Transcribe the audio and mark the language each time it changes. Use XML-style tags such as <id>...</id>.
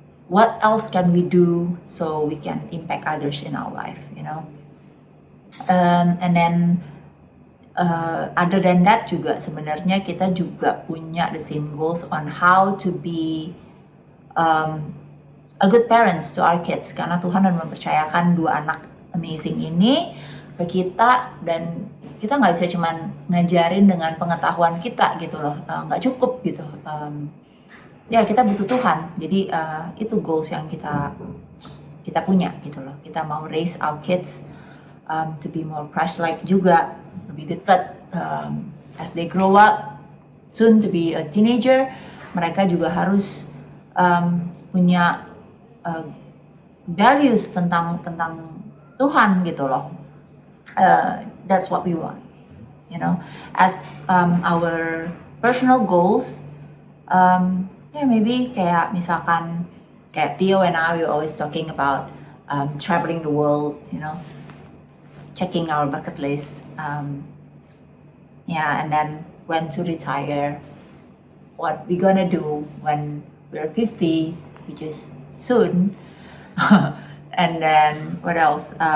<en>What else can we do so we can impact others in our life, you know? And then other than that</en> <id>juga sebenarnya kita juga punya</id> <en>the same goals on how to be a good parents to our kids,</en> <id>karena Tuhan sudah mempercayakan dua anak amazing ini ke kita, dan kita nggak bisa cuman ngajarin dengan pengetahuan kita gitu loh, nggak cukup gitu. Ya kita butuh Tuhan, jadi itu goals yang kita punya gitu loh. Kita mau</id> <en>raise our kids to be more Christ-like</en> <id>juga, lebih dekat</id> <en>as they grow up, soon to be a teenager.</en> <id>Mereka juga harus punya values tentang Tuhan gitu loh.</id> <en>That's what we want, you know. As our personal goals, maybe</en> <id>kayak misalkan kayak</id> <en>Theo and I, we always talking about traveling the world, you know, checking our bucket list, and then when to retire, what we gonna do when we're 50s, which is soon, and then what else?</en>